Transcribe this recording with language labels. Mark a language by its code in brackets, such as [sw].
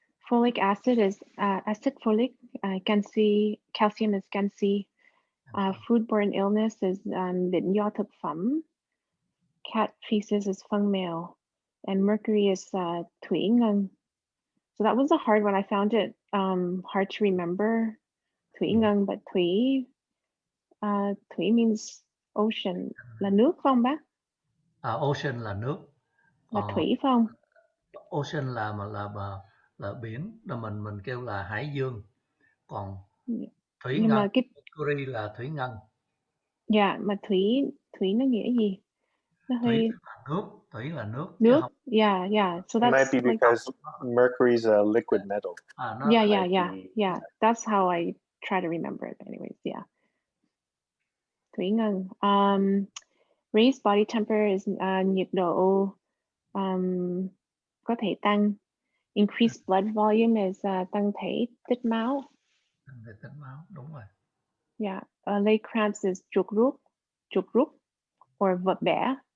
[en] Folic acid is acid folic. Calcium is canxi. Foodborne illness is bệnh do thực phẩm. Cat feces is phân mèo, and mercury is thủy ngân. So that was a hard one. I found it hard to remember. Thủy ngân, but thủy means ocean, [vi] là nước phải không bác? Ocean là nước. Là thủy phải không? Ocean là biển, là mình kêu là hải dương. Còn thủy ngân, mercury là thủy ngân. Yeah, mà thủy nó nghĩa gì? Nó hơi Thủy là nước. [en] Nước. Yeah. So it that's might be because mercury is a liquid metal. Yeah. That's how I try to remember it. Anyways, yeah. Thủy ngân. Raised body temperature is nhiệt độ có thể tăng. Increased blood volume is tăng thể tích máu. [vi] Tăng thể tích máu, đúng rồi. [en] Yeah. Leg cramps is chuột rút or vật bẻ.